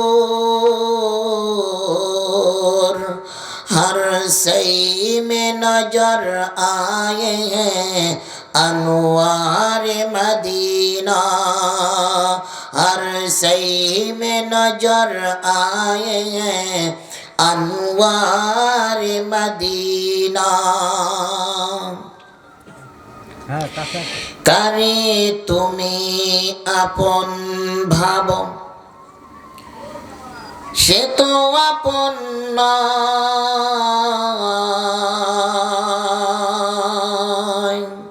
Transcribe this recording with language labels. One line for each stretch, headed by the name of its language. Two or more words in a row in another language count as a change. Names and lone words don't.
Urdu: دور ہر شے میں نظر آئے ہیں انوار مدینہ ہر شے میں نظر آئے ہیں انوار مدینہ
Bangla: কারে তুমি আপন ভাবো সে তো আপন নয়